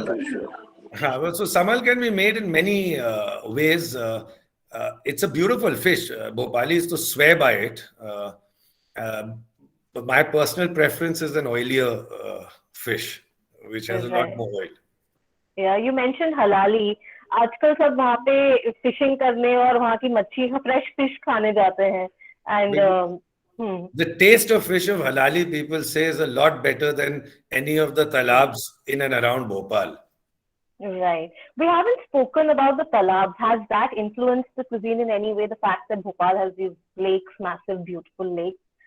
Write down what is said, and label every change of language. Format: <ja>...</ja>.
<en>Samal, fish. so Samal can be made in many ways. It's a beautiful fish. Bhopalis to swear by it. Uh, but my personal preference is an oilier fish, which has a lot Right. more oil. Yeah, you mentioned halali.</en> <hi>आजकल सब वहाँ पे fishing करने और वहाँ की मच्छी</hi> <en>fresh fish</en> <hi>खाने जाते हैं</hi> <en>and The taste of fish of halali, people say, is a lot better than any of the talabs in and around Bhopal. Right. We haven't spoken about the talabs. Has that influenced the cuisine in any way? The fact that Bhopal has these lakes, massive, beautiful lakes.</en>